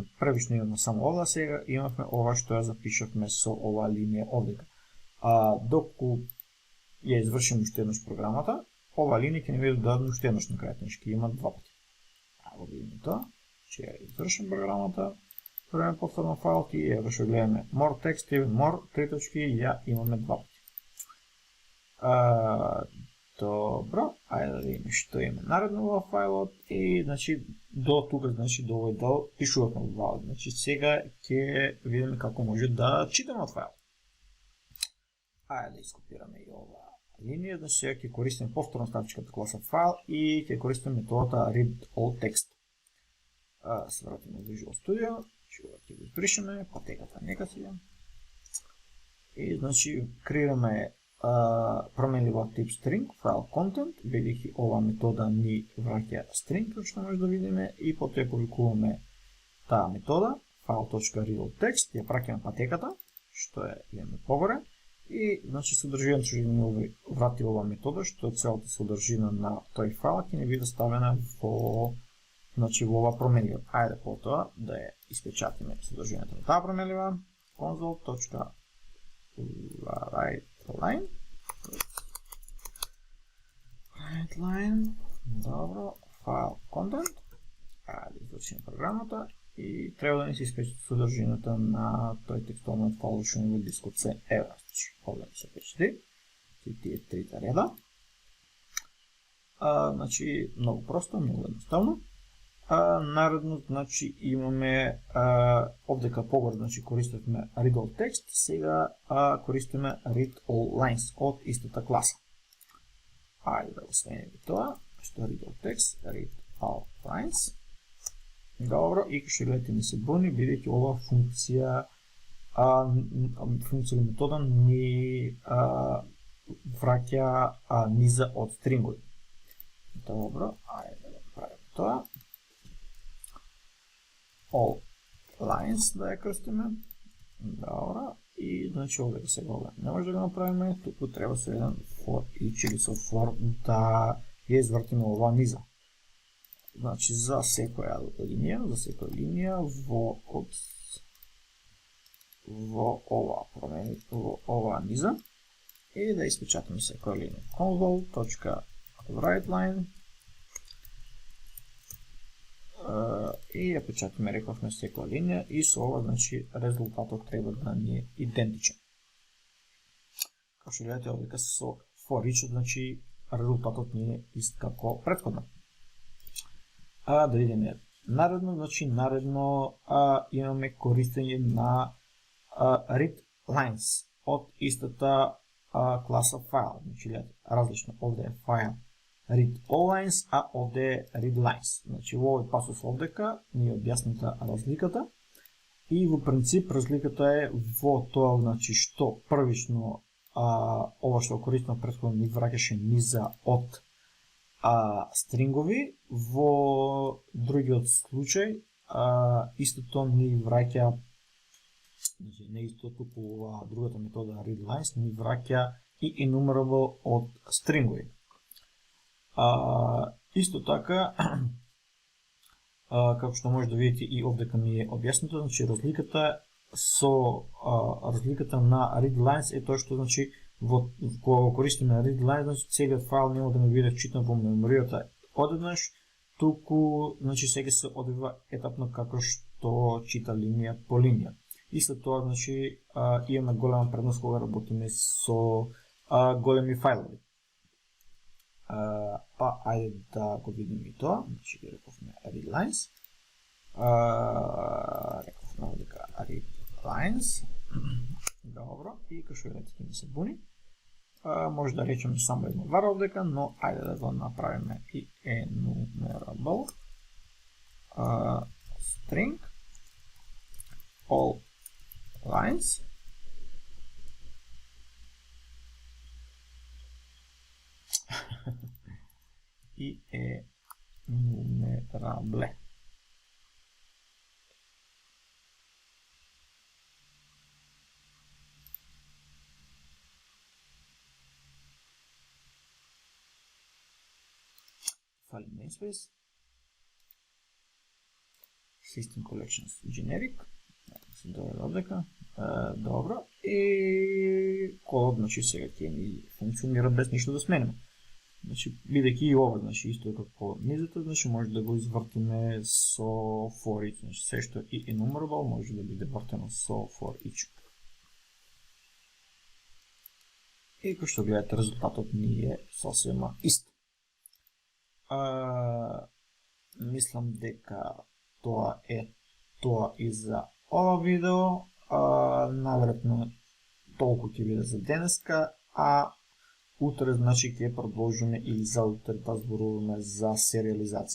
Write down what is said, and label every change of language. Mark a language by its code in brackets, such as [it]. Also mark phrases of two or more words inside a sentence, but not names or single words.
[mk] Првично имаме само ова, сега имавме ова што ја запишавме со ова линија овдека. Доколку ја извршиме уште еднаш програмата, ова линија ќе ни биде додадена уште еднаш на крајот, значи ќе има два пати. Го видиме тоа, че ја извршим програмата, правиме повторно файл и еве што гледаме [en] more text, more [mk] 3 точки, ја имаме два пати. Добро, ајде да видиме што има наредно во фајлот и значи до тука, значи до овој дел пишувавме во фајлот. Значи сега ќе видиме како може да читаме од фајлот. Ајде да ископираме и ова линија, значи сега ќе користиме повторно статичката класа файл и ќе користиме методата [en] read all text. [mk] Се вратиме во Visual Studio, ќе го избришеме, патеката нека сега. И значи креираме променлива тип [en] string, file content, [mk] бидејќи ова метода ни враќа string, како што може да видиме, и потоа ја повикуваме таа метода, file.readAllText, ја праќаме патеката, што е имаме погоре, и значи содржината што ни врати ова метода, што е целата содржина на тој файл, ќе ни биде ставена во значи во ова променлива. Ајде потоа да ја испечатиме содржината на таа променлива, console.writeLine, добро, [en] file content, [mk] ајде извршиме програмата и треба да ни се испече содржината на тој текстовниот файл што ни во дискот се еве, значи овде се печати, тие трите реда. Значи многу просто, многу едноставно. Наредно, значи имаме овдека погоре, значи користевме [en] read all text, [mk] сега користиме [en] read all lines [mk] од истата класа. Ајде да го смениме тоа, што [en] read all text, read all lines. [mk] Добро, и што гледате ми се буни, бидејќи ова функција или метода ни враќа низа од стрингови. Добро, ајде да го правиме тоа. [en] All lines [mk] да ја крстиме. Добро, и значи овде сега ова не може да го направиме, туку треба со еден [en] for each [mk] или со for да ја извртиме ова низа. Значи за секоја линија во ова низа и да испечатаме секоја линија. console.writeLine и ја печатиме, рековме, секоја линија и со ова, значи, резултатот треба да ни е идентичен. Како што гледате овдека со [en] for each, [mk] значи резултатот ни е ист како претходно. Да видиме наредно, значи наредно имаме користење на [en] read lines [mk] од истата класа файл. Значи гледате, различно, овде е файл [en] read all lines, [mk] а овде е [en] read lines. [mk] Значи во овој пасус овдека ни е објаснита разликата и во принцип разликата е во тоа, значи што првично ова што користено претходно ни враќаше низа од стрингови, во другиот случај истото ни враќа, значи не исто, туку другата метода [en] read lines [mk] ни враќа и enumerable од стрингови. Исто така, како што може да видите и овдека ми е објаснето, значи разликата на [en] read lines [mk] е тоа што, значи, кога користиме [en] read lines, [mk] значи целиот файл нема да не биде читан во меморијата одеднаш, туку, значи, сега се одвива етапно како што чита линија по линија. И след тоа, значи, имаме голема предност кога работиме со големи фајлови. Па, ајде да го видиме и тоа. Значи, ги рековме [en] read lines. [mk] Рековме дека [en] read lines. [mk] Добро. И како што видите, ми се буни. Може да речеме само едно var овдека, но ајде да го направиме и [en] enumerable string all lines. [mk] И enumerable. [en] File namespace, system collections generic, [mk] се доведе овдека, добро, и кодот, значи, сега ќе ни функционира без ништо да смениме. Значи, бидејќи и ова, значи, исто е како низата, значи, може да го извртиме со [en] for each, [mk] значи, се што и enumerable може да биде вртено со [en] for each. [mk] И како што гледате, резултатот ни е сосема ист. Мислам дека тоа е тоа и за ова видео. Наверојатно толку ќе биде за денеска, а утре, значи, ќе продолжиме и за утре да зборуваме за сериализација.